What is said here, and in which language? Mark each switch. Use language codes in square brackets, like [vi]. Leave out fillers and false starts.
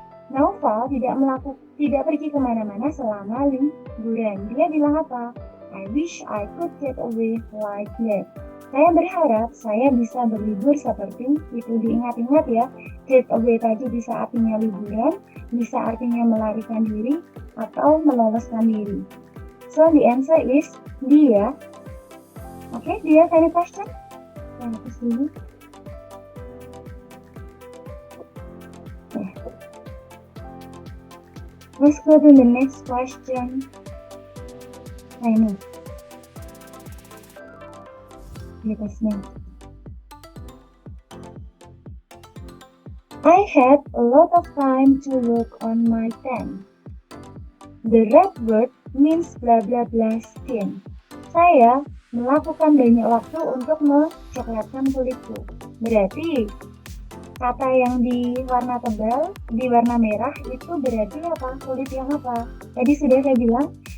[id] Naufal tidak pergi kemana-mana selama liburan. Dia bilang apa? [en] I wish I could get away like that. [id] Saya berharap saya bisa berlibur seperti itu. Diingat-ingat ya, get away tadi bisa artinya liburan, bisa artinya melarikan diri atau meloloskan diri. [en] So the answer is D ya. Okay, do you have any question? Let's go to the next question. Nah ini. I had a lot of time to work on my pen. The red word means blah blah blah skin. [id] Saya melakukan banyak waktu untuk mencoklatkan kulitku. Berarti kata yang di warna tebal, di warna merah itu berarti apa? Kulit yang apa? Tadi sudah saya bilang